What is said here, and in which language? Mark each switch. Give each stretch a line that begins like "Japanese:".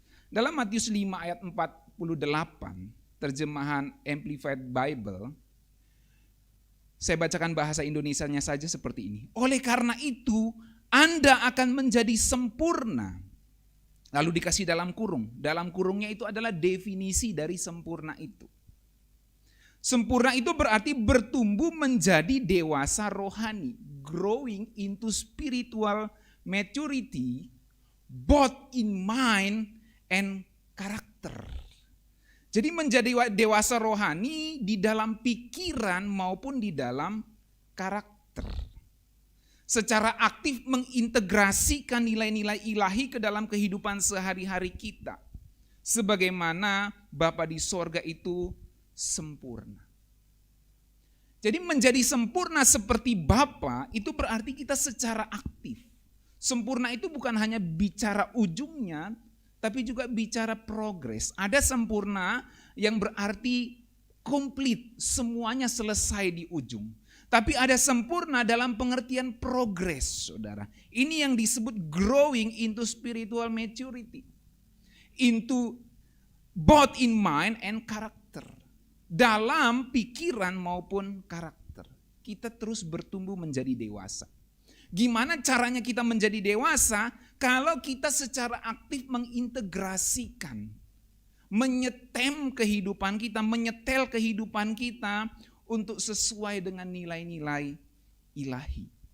Indonesian: Dalam Matius 5 ayat 48, terjemahan Amplified Bible, saya bacakan bahasa Indonesianya saja seperti ini. Oleh karena itu, Anda akan menjadi sempurna. Lalu dikasih dalam kurung. Dalam kurungnya itu adalah definisi dari sempurna itu. Sempurna itu berarti bertumbuh menjadi dewasa rohani.
English: Growing into spiritual maturity both in mind and character.
Indonesian: Jadi menjadi dewasa rohani di dalam pikiran maupun di dalam karakter. Secara aktif mengintegrasikan nilai-nilai ilahi ke dalam kehidupan sehari-hari kita. Sebagaimana Bapa di sorga itu sempurna. Jadi menjadi sempurna seperti Bapa itu berarti kita secara aktif. Sempurna itu bukan hanya bicara ujungnya, tapi juga bicara progres. Ada sempurna yang berarti komplit, semuanya selesai di ujung. Tapi ada sempurna dalam pengertian progres, saudara. Ini yang disebut
English: growing into spiritual maturity. Into both in mind and character.
Indonesian: Dalam pikiran maupun karakter. Kita terus bertumbuh menjadi dewasa. Gimana caranya kita menjadi dewasa? Kalau kita secara aktif mengintegrasikan, menyetem kehidupan kita, menyetel kehidupan kita untuk sesuai dengan nilai-nilai ilahi.